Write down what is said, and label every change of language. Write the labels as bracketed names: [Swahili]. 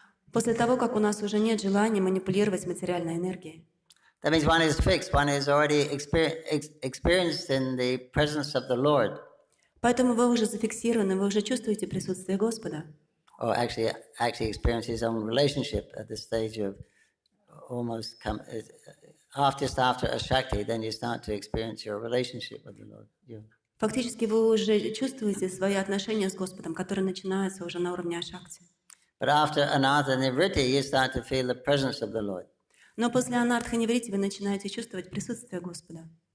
[Russian] После того, как у нас уже нет желания манипулировать материальной энергией. [English] That means one is fixed, one is already experienced in the presence of the Lord. [Russian] Поэтому вы уже зафиксированы, вы уже чувствуете присутствие Господа. [English] Or actually experience his own relationship at the stage of almost just after Ashakti, then you start to experience your relationship with the Lord. [Russian] Фактически вы уже чувствуете свои отношения с Господом, которые начинаются уже на уровне Ашакти. [English] But after Anartha Nivritti, you start to feel the presence of the Lord. [Russian] Но после Анартха Ниврити вы начинаете чувствовать присутствие Господа.